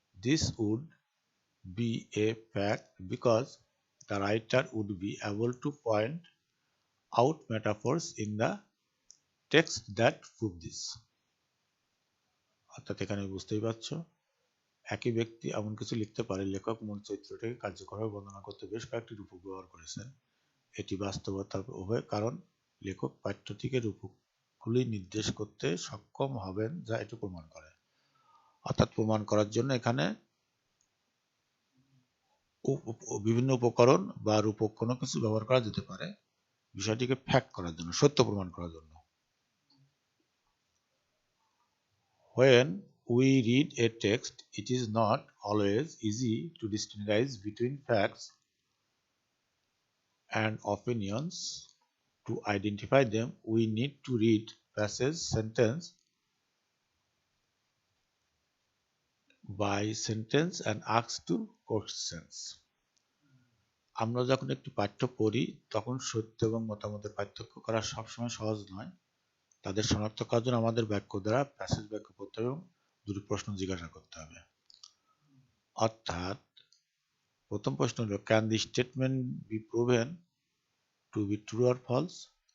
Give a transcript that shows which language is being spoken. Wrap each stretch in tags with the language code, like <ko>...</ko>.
<en>This would be a fact because the writer would be able to point out metaphors in the text that prove this.</en> <bn>অর্থাৎ এখানে বুঝতেই পারছো, একই ব্যক্তি এমন কিছু লিখতে পারে, লেখক মূল চরিত্রটিকে কার্যকরভাবে বর্ণনা করতে বেশ কয়েকটি রূপক ব্যবহার করেছেন। এটি বাস্তবতার উভয়, কারণ লেখক পাঠ্য থেকে রূপকগুলি নির্দেশ করতে সক্ষম হবেন যা এটি প্রমাণ করে। অর্থাৎ প্রমাণ করার জন্য এখানে বিভিন্ন উপকরণ বা রূপক কোনো কিছু ব্যবহার করা যেতে পারে বিষয়টিকে ফ্যাক্ট করার জন্য, সত্য প্রমাণ করার জন্য।</bn> <en>When we read a text, it is not always easy to distinguish between facts and opinions. To identify them, we need to read passage sentence by sentence and asks to questions.</en> <bn>আমরা যখন একটি পাঠ্য পড়ি তখন সত্য এবং মতামতের পার্থক্য করা সবসময় সহজ নয়। তাদের শনাক্ত করার জন্য আমাদের বাক্য দ্বারা প্যাসেজ ব্যাখ্যা করতে হবে এবং দুটি প্রশ্ন জিজ্ঞাসা করতে হবে। অর্থাৎ প্রথম প্রশ্ন হলো,</bn> <en>Can the statement be proven to be true or false?</en>